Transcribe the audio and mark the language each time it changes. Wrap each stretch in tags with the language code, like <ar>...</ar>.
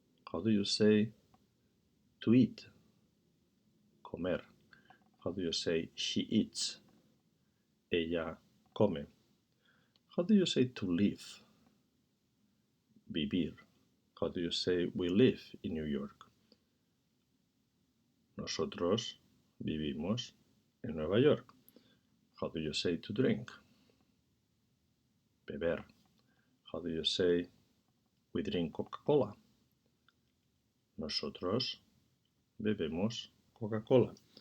<en>How do you say to eat? Comer. How do you say she eats?</en> <es>Ella come.</es> <en>How do you say to live? Vivir. How do you say we live in New York?</en> <es>Nosotros vivimos en Nueva York.</es> <en>How do you say to drink? Beber. How do you say we drink Coca-Cola?</en> <es>Nosotros bebemos Coca-Cola.</es>